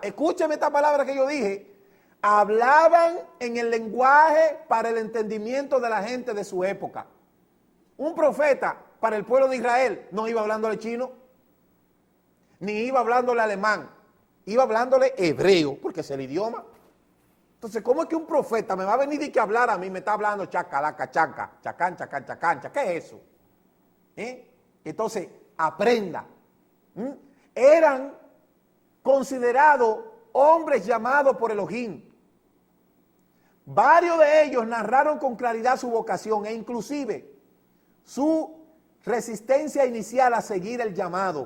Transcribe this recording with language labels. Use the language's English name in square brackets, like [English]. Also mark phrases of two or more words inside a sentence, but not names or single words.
[Spanish] Escúcheme esta palabra que yo dije. Hablaban en el lenguaje para el entendimiento de la gente de su época. Un profeta para el pueblo de Israel no iba hablándole chino, ni iba hablándole alemán, iba hablándole hebreo, porque es el idioma. Entonces, ¿cómo es que un profeta me va a venir y que hablar a mí, me está hablando chacalaca, chaca, chacán, chacán, chacán, ¿qué es eso? Entonces, aprenda. Eran considerados hombres llamados por Elohim. Varios de ellos narraron con claridad su vocación e inclusive su resistencia inicial a seguir el llamado.